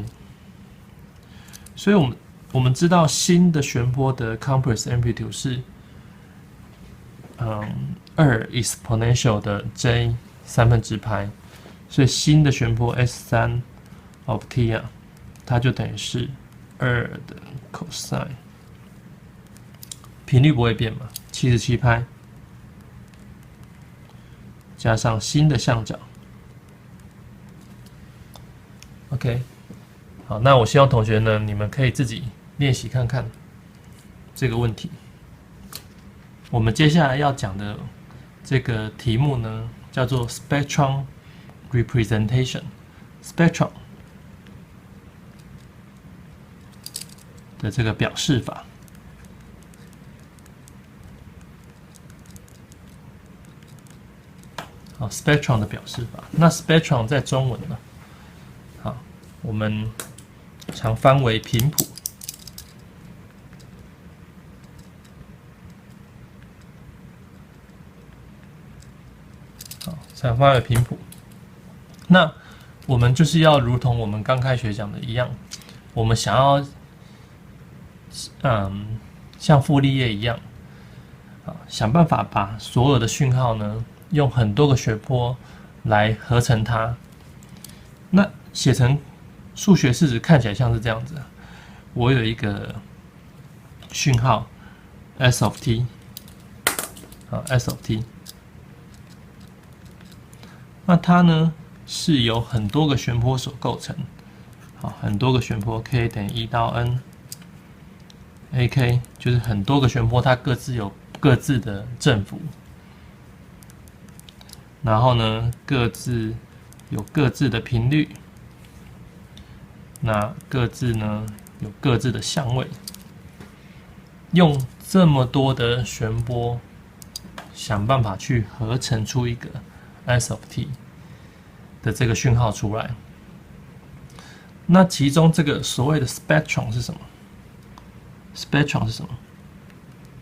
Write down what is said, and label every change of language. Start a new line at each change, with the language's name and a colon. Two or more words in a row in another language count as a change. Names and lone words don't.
Chinese: 所以我們知道新的旋波的
English: complex amplitude
Chinese: 是2 exponential 的 J 3/3拍，所以新的旋波
English: S3 of t
Chinese: 啊，它就等於是2的 cosine，頻率不會變嘛，77拍，加上新的相角。OK， 好，那我希望同學呢，你們可以自己練習看看這個問題。我們接下來要講的這個題目呢，叫做
English: spectrum representation。
Chinese: spectrum 的這個表示法。好 ，spectrum 的表示法。那 spectrum 在中文呢？好，我們常翻為頻譜。好，常翻為頻譜。那我們就是要如同我們剛開學講的一樣，我們想要，像傅立葉一樣，想辦法把所有的訊號呢，用很多個旋波來合成它。那寫成數學式子看起來像是這樣子。我有一個訊號
English: S of t，
Chinese: 好
English: S of t，
Chinese: 那它呢是由很多個旋波所構成。好，很多個旋波 k 等於1到 n。AK 就是很多个旋波，它各自有各自的振幅，然後呢，各自有各自的頻率，那各自呢有各自的相位。用這麼多的旋波，想辦法去合成出一個
English: S of t
Chinese: 的這個訊號出來。那其中這個所謂的 spectrum 是什麼？spectrum 是什麼？